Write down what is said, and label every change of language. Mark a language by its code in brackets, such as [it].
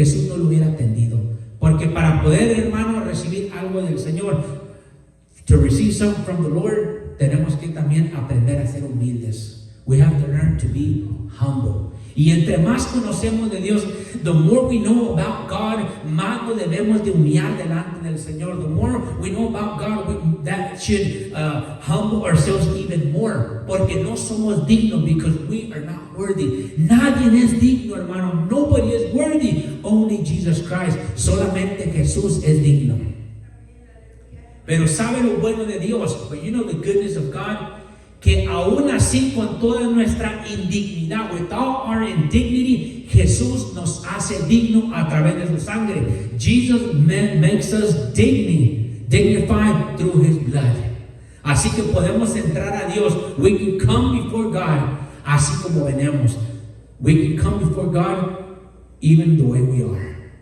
[es] Jesús no lo hubiera atendido. Porque para poder, hermano, recibir algo del Señor, [en] to receive something from the Lord, [es] tenemos que también aprender a ser humildes. [en] We have to learn to be humble. [es] Y entre más conocemos de Dios, [en] the more we know about God, [es] más nos debemos de humillar delante del Señor. [en] The more we know about God, that should humble ourselves even more. [es] Porque no somos dignos, [en] because we are not worthy. [es] Nadie es digno, hermano. [en] Nobody is worthy. Only Jesus Christ. [es] Solamente Jesús es digno. Pero ¿sabe lo bueno de Dios? [en] But you know the goodness of God? [es] Que aún así, con toda nuestra indignidad, [en] with all our indignity, [es] Jesús nos hace digno a través de su sangre. [en] Jesus makes us dignified through His blood. [es] Así que podemos entrar a Dios. [en] We can come before God [es] así como venimos. [en] We can come before God even the way we are.